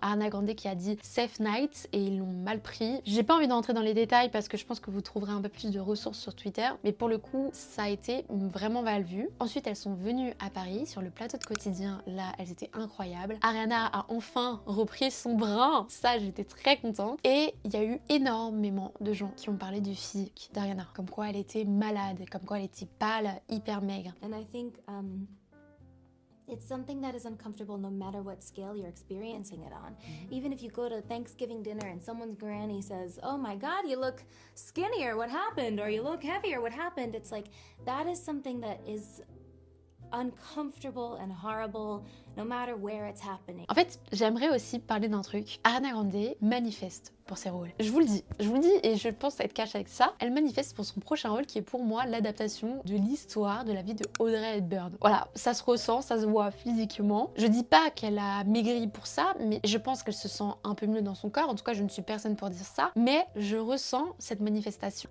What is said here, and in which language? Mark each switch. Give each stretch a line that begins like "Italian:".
French: Ariana Grande qui a dit Safe Night et ils l'ont mal pris. J'ai pas envie d'entrer dans les détails parce que je pense que vous trouverez un peu plus de ressources sur Twitter, mais pour le coup, ça a été vraiment mal vu. Ensuite, elles sont venues à Paris sur le plateau de Quotidien. Là, elles étaient incroyables. Ariana a enfin repris son brin. Ça, j'étais très contente. Et il y a eu énormément de gens qui ont parlé du physique d'Ariana, comme quoi elle était malade, comme quoi elle était pâle, hyper maigre.
English: And I think it's something that is uncomfortable no matter what scale you're experiencing it on. Even if you go to Thanksgiving dinner and someone's granny says, "Oh my God, you look skinnier, what happened?" Or "You look heavier, what happened?" It's like, that is something that is uncomfortable and horrible no matter where it's happening.
French: En fait, j'aimerais aussi parler d'un truc. Ariana Grande manifeste pour ses rôles. Je vous le dis et je pense être cash avec ça. Elle manifeste pour son prochain rôle qui est pour moi l'adaptation de l'histoire de la vie de Audrey Hepburn. Voilà, ça se ressent, ça se voit physiquement. Je dis pas qu'elle a maigri pour ça, mais je pense qu'elle se sent un peu mieux dans son corps. En tout cas, je ne suis personne pour dire ça, mais je ressens cette manifestation.